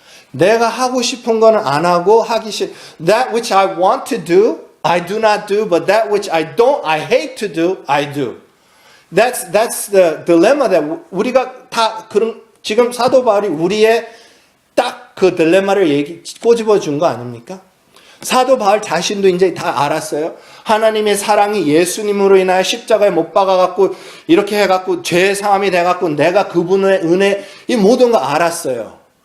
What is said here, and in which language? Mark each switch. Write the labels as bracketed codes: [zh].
[ko] 내가 하고 싶은 거는 안 하고 하기 싫. [en] That which I want to do, I do not do, but that which I hate to do, I do. That's the dilemma that [ko] 우리가 다 그런 지금 사도 바울이 우리의 딱 그 딜레마를 꼬집어 준 거 아닙니까? 사도 바울 자신도 이제 다 알았어요. 하나님의 사랑이 예수님으로 인하여 십자가에 못 박아갖고 이렇게 해갖고 죄의 사함이 돼갖고 내가 그분의 은혜 이 모든 거 알았어요.